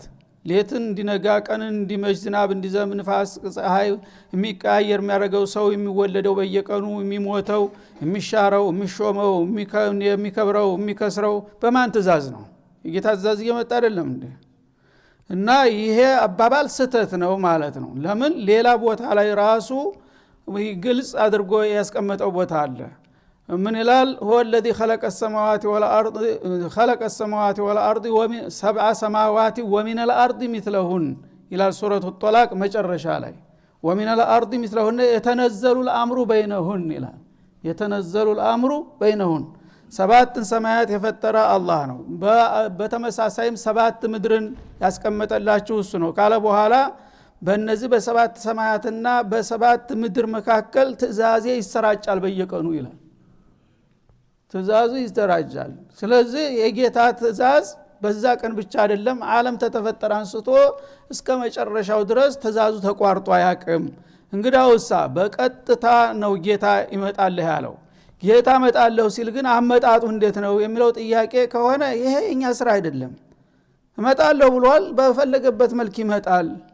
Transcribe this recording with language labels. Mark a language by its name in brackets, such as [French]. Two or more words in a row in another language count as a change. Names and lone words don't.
[Amharic] ሌትን እንዲነጋ ቀንን እንዲመሽ ዝናብ እንዲዘንብ ንፋስ ፀሐይ የሚቀያየር የሚያደርገው ሰው የሚወለደው በየቀኑ የሚሞተው የሚሻረው የሚሾመው የሚከብረው የሚከስረው በማን ትእዛዝ ነው? የጌታ ትእዛዝ እየመጣ አይደለም እንዴ? እና ይሄ አባባል ስተት ነው ማለት ነው። ለምን ሌላ ቦታ ላይ ራሱ ግልጽ አድርጎ ያስቀመጠው ቦታ አለ። ምን ይላል? [Arabic] هو الذي خلق السماوات والارض وسبع سماوات ومن الارض مثلهن الى سوره الطلاق [Amharic] መጨረሻ ላይ [Arabic] ومن الارض مثلهن يتنزل الامر بينهن [Amharic] ይላል። [Arabic] يتنزل الامر بينهن [Amharic] ሰባት ሰማያት የፈጠረ አላህ ነው። በተመሳሳይም ሰባት ምድርን ያስቀመጠላችሁ እሱ ነው ካለ በኋላ በእነዚህ በሰባት ሰማያትና በሰባት ምድር መካከል ትእዛዜ ይሰራጫል በየቀኑ ይላል። ትእዛዙ ይሰራጫል። ስለዚህ የጌታ ትእዛዝ በዛ ቀን ብቻ አይደለም፣ ዓለም ተተፈጠረ አንስቶ እስከ መጨረሻው ድረስ ትእዛዙ ተቋርጦ አያውቅም። እንግዳውሳ በቀጥታ ነው ጌታ ይመጣል ያለው። ጌታ መጣለሁ ሲል ግን አመጣጡ እንዴት ነው የሚለው ጥያቄ ከሆነ ይሄ የኛ ስራ አይደለም። መጣለሁ ብሏል፣ በፈለገበት መልክ ይመጣል።